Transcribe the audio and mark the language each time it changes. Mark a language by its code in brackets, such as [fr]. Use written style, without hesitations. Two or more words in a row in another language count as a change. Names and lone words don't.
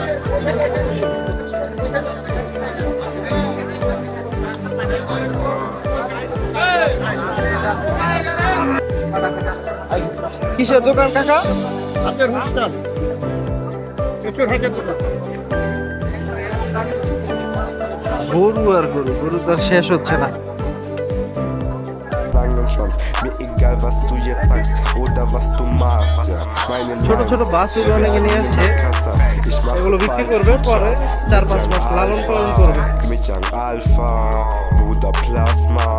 [bn] কিসের দোকান কাকা? হাতের হোস্টেল, প্রচুর হাতের দোকান। গরু আর গরু, গরু তো আর শেষ হচ্ছে না। [de] langen Schwanz. Mir egal, was du jetzt sagst oder was du machst, ja. Meine [bn] ছোট ছোট [de] Lines [bn] বাছুর [de] sind [bn] অনেকে নিয়ে আসছে, [de] krasser. Ich mach [bn] এগুলো বিক্রি [de] bald [bn] করবে, পরে [de] Feature [bn] 4-5 [de] mit [bn] মাস [de] Young [bn] লালন পালন [de] Alpha, [bn] করবে। [de] mit Young Alpha, Bruder Plasma.